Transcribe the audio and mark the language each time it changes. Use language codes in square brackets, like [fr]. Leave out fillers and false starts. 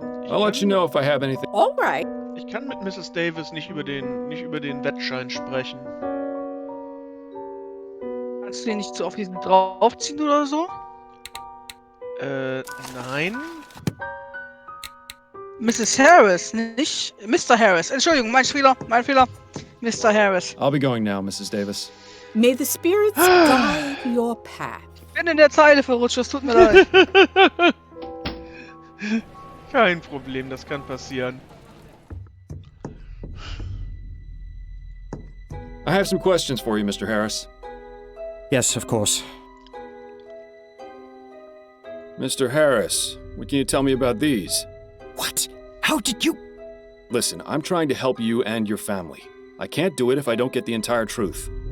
[en] I'll let you know if I have anything. All right. [de] Ich kann mit Mrs. Davis nicht über den Wettschein sprechen. Kannst du den nicht so auf diesen draufziehen oder so? Nein. Mrs. Harris, nicht Mr. Harris. Entschuldigung, mein Fehler. Mr. Harris. [en] I'll be going now, Mrs. Davis. May the spirits guide your path. [de] Ich bin in der Zeile verrutscht, es tut mir leid. Kein Problem, das kann passieren. [en] I have some questions for you, Mr. Harris. Yes, of course. Mr. Harris, what can you tell me about these? What? How did you... Listen, I'm trying to help you and your family. I can't do it if I don't get the entire truth.